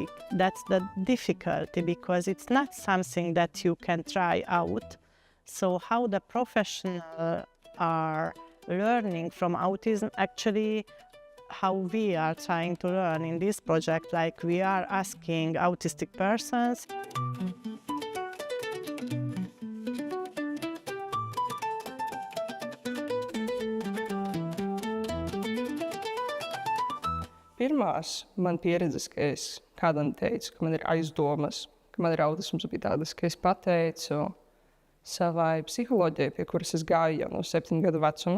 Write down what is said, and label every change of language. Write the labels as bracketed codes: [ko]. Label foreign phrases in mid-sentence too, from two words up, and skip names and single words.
[en] That's the difficulty, because it's not something that you can try out. So how the professionals are learning from autism, actually how we are trying to learn in this project, like we are asking autistic persons. [lv] Pirmās man pieredzes, ka es kādam teicu, ka man ir aizdomas, ka man ir autisms, bija tādas, ka es pateicu savai psiholoģijai, pie kuras es gāju jau no 7 gadu vecuma.